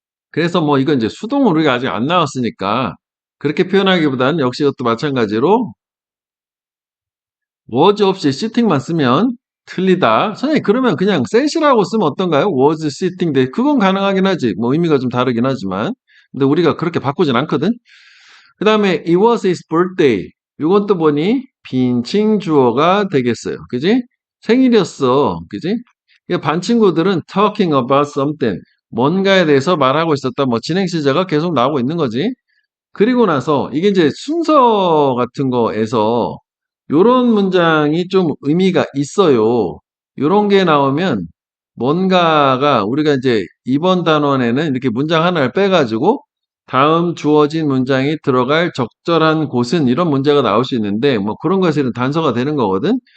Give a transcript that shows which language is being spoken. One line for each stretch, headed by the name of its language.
Korean: 그래서 뭐 이건 이제 수동으로 우리가 아직 안 나왔으니까 그렇게 표현하기보다는 역시 이것도 마찬가지로 was 없이 sitting만 쓰면 틀리다. 선생님 그러면 그냥 sat이라고 쓰면 어떤가요? was sitting 데 그건 가능하긴 하지. 뭐 의미가 좀 다르긴 하지만 근데 우리가 그렇게 바꾸진 않거든. 그 다음에
English: it was his birthday.
Korean: 이건 또 보니 빈칭 주어가 되겠어요. 그지? 생일이었어. 그지? 반 친구들은
English: talking about something.
Korean: 뭔가에 대해서 말하고 있었다. 뭐 진행 시제가 계속 나오고 있는 거지. 그리고 나서 이게 이제 순서 같은 거에서 요런 문장이 좀 의미가 있어요. 요런 게 나오면 뭔가가 우리가 이제 이번 단원에는 이렇게 문장 하나를 빼가지고 다음 주어진 문장이 들어갈 적절한 곳은 이런 문제가 나올 수 있는데 뭐 그런 것이 단서가 되는 거거든.